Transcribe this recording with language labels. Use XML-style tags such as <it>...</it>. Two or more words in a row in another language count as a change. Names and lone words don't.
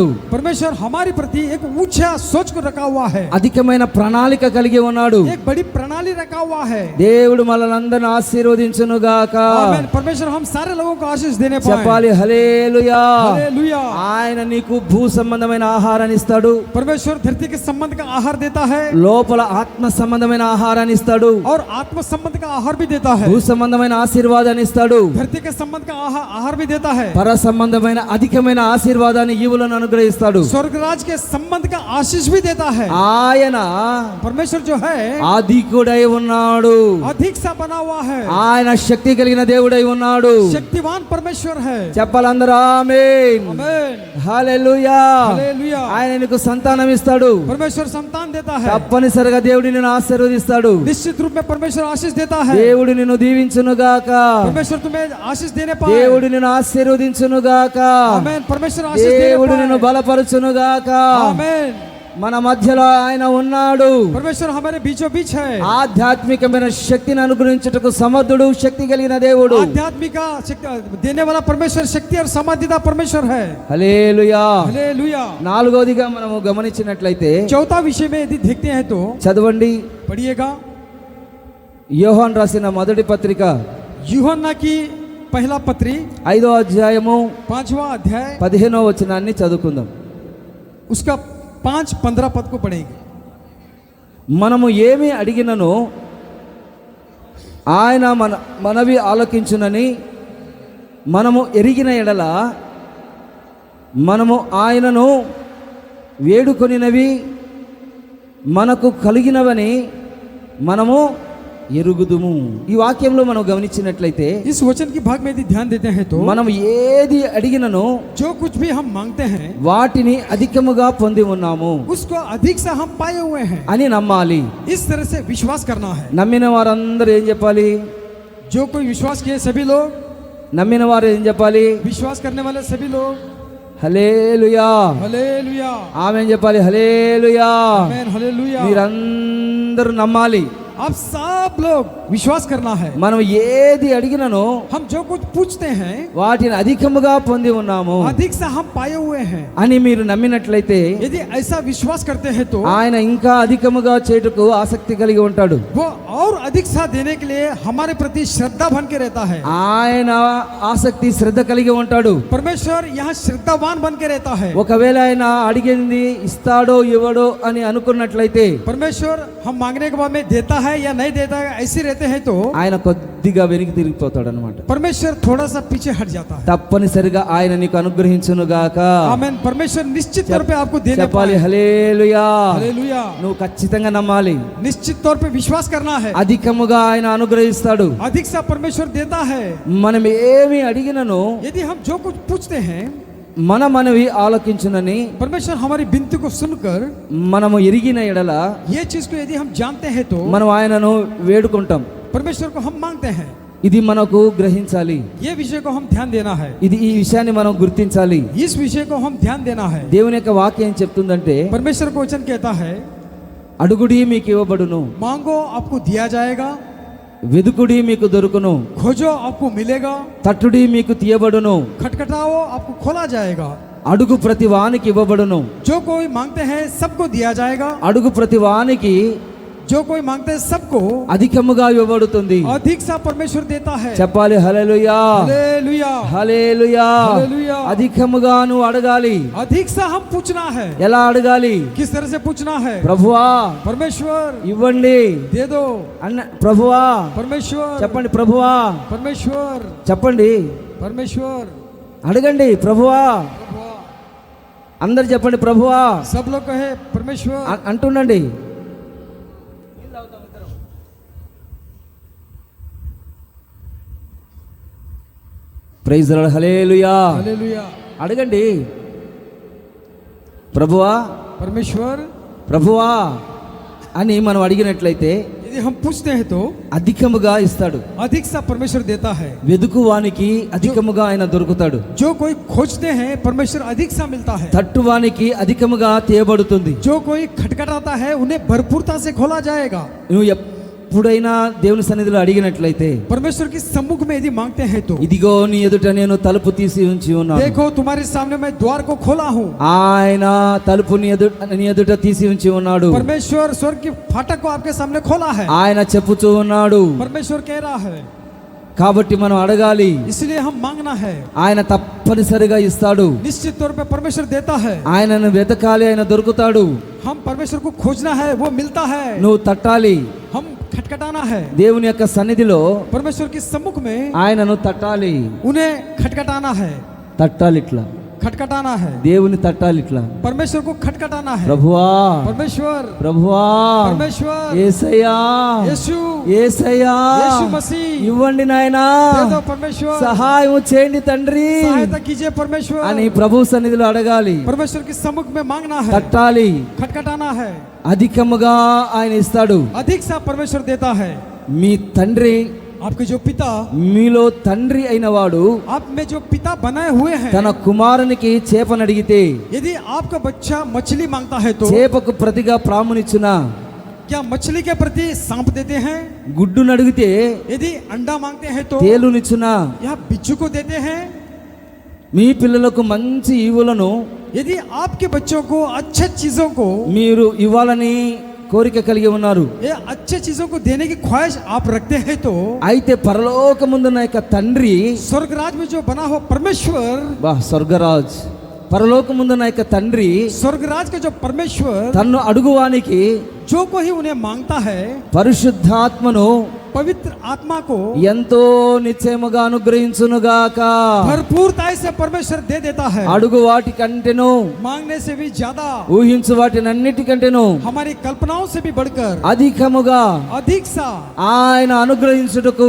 <hi>परमेश्वर हमारे प्रति एक ऊंचा सोच को रखा हुआ है,</hi> <te>అధికమైన ప్రణాళిక కలిగి ఉన్నాడు.</te> <hi>एक बड़ी प्रणाली रखा हुआ है।</hi> <te>దేవుడు మనల్ని ఆశీర్వదించును గాక.</te> <hi>आमीन। परमेश्वर हम सारे लोगों को आशीष देने पाए।</hi> <te>చెప్పాలి హల్లెలూయా.</te> <hi>हालेलुया।</hi> <te>ఆయన నీకు భూ సంబంధమైన ఆహారాన్ని ఇస్తాడు,</te> <hi>परमेश्वर धरती के संबंध का आहार देता है</hi> <te>లోపల ఆత్మ సంబంధమైన ఆహారాన్ని ఇస్తాడు,</te> <hi>और आत्म संबंध का आहार भी देता है,</hi> <te>భూ సంబంధమైన ఆశీర్వాదాన్ని ఇస్తాడు,</te> <hi>धरती के संबंध का आहार भी देता है,</hi> <te>పర సంబంధమైన అధికమైన ఆశీర్వాదాన్ని ఈవులను అనుగ్రహిస్తాడు.</te> <hi>स्वर्गराज के संबंध का आशीष भी देता है।</hi> <te>ఆయన</te> <hi>परमेश्वर जो है</hi> <te>ఆదికుడై ఉన్నాడు,</te> <hi>अधिक सा बना हुआ है,</hi> <te>ఆయన శక్తి కలిగిన దేవుడై ఉన్నాడు.</te> <hi>शक्तिवान परमेश्वर है।</hi> <te>చెప్పాలందరూ ఆమేన్.</te> <hi>आमीन।</hi> <te>హల్లెలూయా.</te> <hi>हालेलुया।</hi> <te>ఆయన నీకు సంతానం ఇస్తాడు,</te> <hi>परमेश्वर संतान देता है,</hi> <te>తప్పనిసరిగా దేవుడు నిన్ను ఆశీర్వదిస్తాడు.</te> <hi>निश्चित रूप में परमेश्वर आशीष देता है।</hi> <te>దేవుడు నిన్ను దీవించును గాక.</te> <hi>परमेश्वर तुम्हें आशीष देने पाए।</hi> <te>దేవుడు నిన్ను ఆశీర్వదించును గాక.</te> <hi>आमीन। परमेश्वर आशीष देने</hi> <te>దేవుడు నిన్ను</te> <hi>पाए।</hi> <te>బలపరచును గాక.</te> <hi>आमीन।</hi> <te>మన మధ్యలో ఆయన ఉన్నాడు.</te> <hi>परमेश्वर हमारे बीचों बीच है।</hi> <te>ఆధ్యాత్మికమైన శక్తిని అనుగ్రహించుటకు సమర్థుడు, శక్తి కలిగిన దేవుడు.</te> <hi>आध्यात्मिक शक्ति देने वाला परमेश्वर, शक्ति और समाधिता परमेश्वर है।</hi> <te>హల్లెలూయా.</te> <hi>हालेलुया।</hi> <te>నాలుగోదిగా మనము గమనించినట్లయితే</te> <hi>चौथा विषय में यदि देखते हैं तो</hi> <te>చదవండి.</te> <hi>पढ़िएगा</hi> <te>యోహాను రాసిన మొదటి పత్రిక</te> <hi>यूहन्ना की पहला पत्री</hi> <te>5వ అధ్యాయము</te> <hi>5वां अध्याय</hi> <te>15వ వచనాన్ని చదువుకుందాం. उसका 5-15 पद को पढ़ेंगे। మనము ఏమి అడిగినను ఆయన మనవి ఆలకించునని మనము ఎరిగిన ఎడల మనము ఆయనను వేడుకొనినవి మనకు కలిగినవని మనము ఎరుగుదుము. ఈ వాక్యంలో మనం గమనించినట్లయితే</te> <hi>इस वचन की भाग में यदि ध्यान देते हैं तो</hi> <te>మనం ఏది అడిగినను</te> <hi>जो कुछ भी हम मांगते हैं</hi> <te>వాటిని అధికముగా పొంది ఉన్నాము</te> <hi>उसको अधिक से हम पाए हुए हैं,</hi> <te>అని నమ్మాలి.</te> <hi>इस तरह से विश्वास करना है।</hi> <te>నమ్మిన వారందరూ ఏం చెప్పాలి?</te> <hi>जो कोई विश्वास किए सभी लोग,</hi> <te>నమ్మిన వారు ఏం చెప్పాలి?</te> <hi>विश्वास करने वाले सभी लोग</hi> <te>హల్లెలూయా.</te> <hi>हालेलुया।</hi> <te>ఆమె చెప్పాలి హల్లెలూయా.</te> <hi>आमीन। हालेलुया।</hi> <te>మీరందరూ నమ్మాలి.</te> <hi>आप सब लोग विश्वास करना है।</hi> <te>మనం ఏది అడిగినను</te> <hi>हम जो कुछ पूछते हैं</hi> <te>వాటిని అధికముగా పొంది ఉన్నాము</te> <hi>अधिक से हम पाए हुए हैं।</hi> <te>అని మీరు నమ్మినట్లయితే</te> <hi>यदि ऐसा विश्वास करते हैं तो</hi> <te>ఆయన ఇంకా అధికముగా చేయుటకు ఆసక్తి కలిగి ఉంటాడు.</te> <hi>वो और अधिक सा देने के लिए हमारे प्रति श्रद्धा बन के रहता है।</hi> <te>ఆయన ఆసక్తి శ్రద్ధ కలిగి ఉంటాడు.</te> <hi>परमेश्वर यहाँ श्रद्धावान बन के रहता है।</hi> <te>ఒకవేళ ఆయన అడిగింది ఇస్తాడో ఇవ్వడో అని అనుకున్నట్లయితే</te> <hi>परमेश्वर हम मांगने के बाद में देता है या नहीं देता है ऐसे रहते हैं तो</hi> <te>ఆయన కొద్దిగా వెనక్కి తిరిగిపోతాడు అనమాట.</te> <hi>परमेश्वर थोड़ा सा पीछे हट जाता है।</hi> <te>తప్పనిసరిగా ఆయన నీకు అనుగ్రహించును గాక.</te> <hi>आमीन। परमेश्वर निश्चित तौर पे आपको देने</hi> <te>చెప్పాలి</te> <hi>पाए।</hi> <te>హల్లెలూయా.</te> <hi>हालेलुया।</hi> <te>నువ్వు ఖచ్చితంగా నమ్మాలి.</te> <hi>निश्चित तौर पे विश्वास करना है।</hi> <te>అధికముగా ఆయన అనుగ్రహిస్తాడు.</te> <hi>अधिक सा परमेश्वर देता है।</hi> <te>మనం ఏమి అడిగినను</te> <hi>यदि हम जो कुछ पूछते हैं</hi> <te>మన మనవి ఆలకించునని</te> <hi>परमेश्वर हमारी विनती को सुनकर</hi> <te>మనము ఎరిగిన ఎడల</te> <hi>ये चीज को यदि हम जानते हैं तो</hi> <te>మనం ఆయనను వేడుకుంటాం.</te> <hi>परमेश्वर को हम मांगते हैं।</hi> <te>ఇది మనకు గ్రహించాలి.</te> <hi>ये विषय को हम ध्यान देना है।</hi> <te>ఈ విషయాన్ని మనం గుర్తించాలి.</te> <hi>इस विषय को हम ध्यान देना है।</hi> <te>దేవుని యొక్క వాక్యం ఏం చెప్తుందంటే</te> <hi>परमेश्वर को वचन कहता है</hi> <te>అడుగుడి మీకు ఇవ్వబడును,</te> <hi>मांगो आपको दिया जाएगा,</hi> <te>వెదుకుడి మీకు దొరుకును,</te> <hi>खोजो आपको मिलेगा,</hi> <te>తట్టుడి మీకు తీయబడును,</te> <hi>खटखटाओ आपको खोला जाएगा।</hi> <te>అడుగు ప్రతి వానికి ఇవ్వబడును.</te> <hi>जो कोई मांगते हैं सबको दिया जाएगा,</hi> <te>అడుగు ప్రతి వానికి</te> <hi>जो कोई मांगते हैं सबको</hi> <te>అధికముగా ఇవ్వబడుతుంది.</te> <hi>अधिक सा परमेश्वर देता है।</hi> <te>చెప్పాలి హల్లెలూయా.</te> <hi>हालेलुया।</hi> <te>హల్లెలూయా.</te> <hi>हालेलुया।</hi> <te>అధికముగా నువ్వు అడగాలి.</te> <hi>अधिक सा हम पूछना है।</hi> <te>ఎలా అడగాలి?</te> <hi>किस तरह से पूछना है?</hi> <te>ప్రభువా</te> <hi>परमेश्वर</hi> <te>ఇవ్వండి</te> <hi>दे दो।</hi> <te>అన్న ప్రభువా</te> <hi>परमेश्वर</hi> <te>చెప్పండి. ప్రభువా</te> <hi>परमेश्वर</hi> <te>చెప్పండి.</te> <hi>परमेश्वर</hi> <te>అడగండి. ప్రభువా అందరు చెప్పండి. ప్రభువా</te> <hi>सब लोग कहे परमेश्वर।</hi> <te>అంటుండండి.</te> <en>Praise the Lord.</en> <te>హల్లెలూయా.</te> <hi>हालेलुया।</hi> <te>అడగండి. ప్రభువా</te> <hi>परमेश्वर</hi> <te>ప్రభువా అని మనం అడిగినట్లయితే</te> <hi>यदि हम पूछते हैं तो</hi> <te>అధికముగా ఇస్తాడు.</te> <hi>अधिक सा परमेश्वर देता है।</hi> <te>వెదుకువానికి అధికముగా ఆయన దొరుకుతాడు.</te> <hi>जो कोई खोजते हैं परमेश्वर अधिक सा मिलता है।</hi> <te>తట్టువానికి అధికముగా తీయబడుతుంది.</te> <hi>जो कोई खटखटाता है उन्हें भरपूरता से खोला जाएगा।</hi> <te>నువ్వు ఎప్పుడైనా దేవుని సన్నిధిలో అడిగినట్లయితే,</te> <hi>परमेश्वर के सम्मुख में यदि मांगते हैं तो</hi> <te>ఇదిగో నీ ఎదుట నేను తలుపు తీసి ఉంచి ఉన్నాను,</te> <hi>देखो तुम्हारे सामने मैं द्वार को खोला हूँ।</hi> <te>ఆయన తలుపు నీ ఎదుట తీసి ఉంచి ఉన్నాడు.</te> <hi>परमेश्वर स्वर्ग की फाटक को आपके सामने खोला है।</hi> <te>ఆయన చెప్పుచూ ఉన్నాడు.</te> <hi>परमेश्वर कह रहा है,</hi> <te>కాబట్టి మనం అడగాలి,</te> <hi>इसलिए हम मांगना है।</hi> <te>ఆయన తప్పనిసరిగా ఇస్తాడు.</te> <hi>निश्चित तौर पे परमेश्वर देता है।</hi> <te>ఆయనను వెతకాలి, ఆయన దొరుకుతాడు.</te> <hi>हम परमेश्वर को खोजना है, वो मिलता है।</hi> <te>నువ్వు తట్టాలి.</te> <hi>हम खटखटाना है,</hi> <te>దేవుని యొక్క సన్నిధిలో</te> <hi>परमेश्वर के सम्मुख में</hi> <te>ఆయనను తట్టాలి.</te> <hi>उन्हें खटखटाना है।</hi> <te>తట్టాలి ఇట్లా,</te> <hi>खटखटाना है,</hi> <te>దేవుని తట్టాలి ఇట్లా.</te> <hi>परमेश्वर को खटखटाना है।</hi> <te>ప్రభువా,</te> <hi>परमेश्वर,</hi> <te>ప్రభువా,</te> <hi>परमेश्वर,</hi> <te>యేసయ్యా,</te> <hi>यीशु,</hi> <te>యేసయ్యా,</te> <hi>यीशु मसीह,</hi> <te>ఇవ్వండి నాయనా,</te> <hi>दे दो परमेश्वर,</hi> <te>సహాయం చేయండి తండ్రి</te> <hi>सहायता कीजिए परमेश्वर।</hi> <te>అని ప్రభు సన్నిధిలో అడగాలి.</te> <hi>परमेश्वर के सम्मुख में मांगना है,</hi> <te>తట్టాలి.</te> <hi>खटखटाना है।</hi> <te>అధికముగా ఆయన ఇస్తాడు.</te> <hi>अधिक सा परमेश्वर देता है।</hi> <te>మీ తండ్రి,</te> <hi>आपके जो पिता,</hi> <te>మీలో తండ్రి అయిన వాడు</te> <hi>आप में जो पिता बनाए हुए हैं,</hi> <te>తన కుమారునికి చేపను అడిగితే</te> <hi>यदि आपका बच्चा मछली मांगता है तो</hi> <te>చేపకు ప్రతిగా ప్రామునిచ్చునా?</te> <hi>क्या मछली के प्रति सांप देते हैं?</hi> <te>గుడ్డును అడిగితే</te> <hi>यदि अंडा मांगते हैं तो</hi> <te>తేలునిచ్చునా?</te> <hi>या बिच्छू को देते हैं?</hi> <te>మీ పిల్లలకు మంచి ఈవులను</te> <hi>यदि आपके बच्चों को अच्छे चीजों को,</hi> <te>మీరు ఇవ్వాలని కోరిక కలిగి ఉన్నారు,</te> <hi>ये अच्छे चीजों को देने की ख्वाहिश आप रखते हैं तो</hi> <te>అయితే పరలోకముందున్న యొక్క తండ్రి,</te> <hi>स्वर्गराज में जो बना हुआ परमेश्वर,</hi> <te>బా స్వర్గరాజ్, పరలోకముందున్న యొక్క తండ్రి</te> <hi>स्वर्गराज का जो परमेश्वर,</hi> <te>తన్ను అడుగువానికి</te> <hi>जो कोई उन्हें मांगता है,</hi> <te>పరిశుద్ధాత్మను</te> <hi>पवित्र आत्मा को</hi> <te>ఎంతో నిశ్చయముగా అనుగ్రహించునుగాక.</te> <hi>भरपूरता से परमेश्वर दे देता है।</hi> <te>అడుగు వాటి కంటేను,</te> <hi>मांगने से भी ज्यादा,</hi> <te>ఊహించు వాటినన్నిటికంటేను</te> <hi>हमारी कल्पनाओं से भी बढ़कर</hi> <te>అధికముగా</te> <hi>अधिक सा</hi> <te>ఆయన అనుగ్రహించుటకు</te>